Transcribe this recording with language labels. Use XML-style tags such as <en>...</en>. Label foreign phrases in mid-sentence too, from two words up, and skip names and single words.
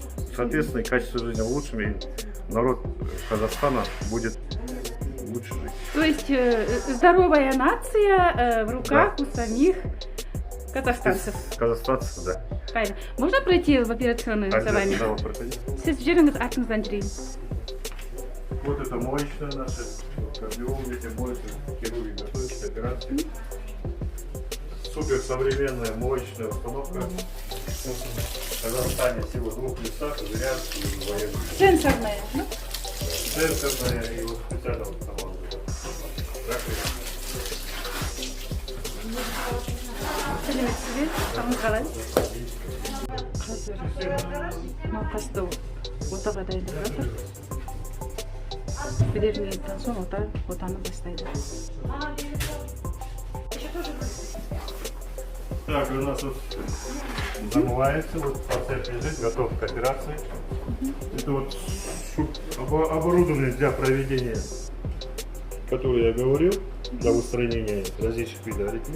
<ru>Соответственно, и качество жизни улучшим, и народ Казахстана будет лучше жить. То есть здоровая нация в руках у самих казахстанцев. Казахстанцев, да. Правильно. Можно пройти в операционную за вами? Да, вот проходите.</ru> <kk>Сіз жеріңіз артыңыздан жүрейін.</kk> <ru>Вот это моечная наша, кардиологи, тем более хирурги готовятся к операции. Супер современная моечная установка. В Казахстане всего в 2 местах, Зырянске и в Аягузе. Сенсорная, да? Сенсорная и вот специально вот там.</ru> <kk>Сәлеметсіз бе? Қалыңыз қалай? Қазір науқасты отаға дайындап жатыр. Берерінен соң отаны бастайды.</kk> <ru>Так, у нас вот замывается, вот пациент лежит, готов к операции. Это вот оборудование для проведения, которое я говорил, для устранения различных видов аритмий.</ru>